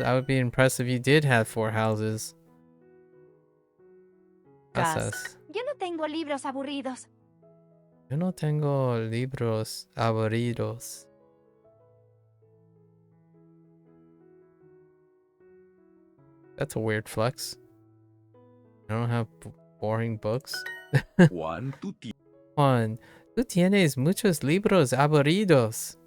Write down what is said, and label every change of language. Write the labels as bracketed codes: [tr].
[en] I would be impressed if you did have 4 houses. [es] Casas. Yo no tengo libros aburridos. Yo no tengo libros aburridos. [en] That's a weird flex. I don't have boring books. [es] Juan, Juan, tú tienes muchos libros aburridos.